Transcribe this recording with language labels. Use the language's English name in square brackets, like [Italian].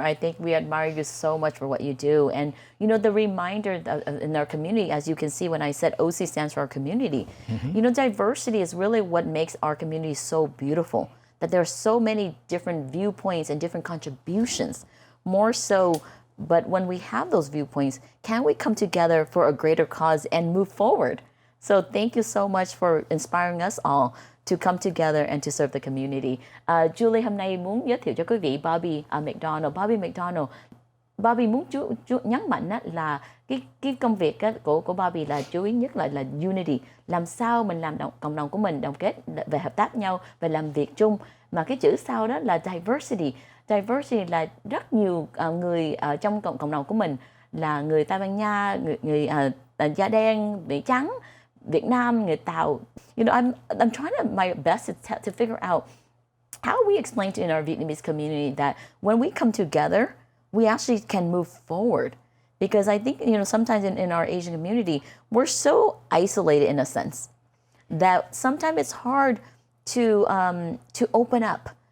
[English] I think we admire you so much for what you do. And, the reminder in our community, as you can see when I said OC stands for our community, diversity is really what makes our community so beautiful, that there are so many different viewpoints and different contributions, more so. But when we have those viewpoints, can we come together for a greater cause and move forward? So thank you so much for inspiring us all to come together and to serve the community. [Vietnamese] Julie hôm nay muốn giới thiệu cho quý vị Bobby McDonald. Bobby McDonald, Bobby muốn chú nhấn mạnh là cái công việc của Bobby là chú ý nhất là unity, làm sao mình làm cộng đồng của mình đồng kết về hợp tác nhau và làm việc chung. Mà cái chữ sau đó là diversity. Diversity là rất nhiều người trong cộng đồng của mình là người Tây Ban Nha, người da đen, người trắng, Việt Nam, người Tàu. [English] I'm trying my best to figure out how we explain in our Vietnamese community that when we come together, we actually can move forward. Because I think, sometimes in our Asian community, we're so isolated in a sense that sometimes it's hard to open up.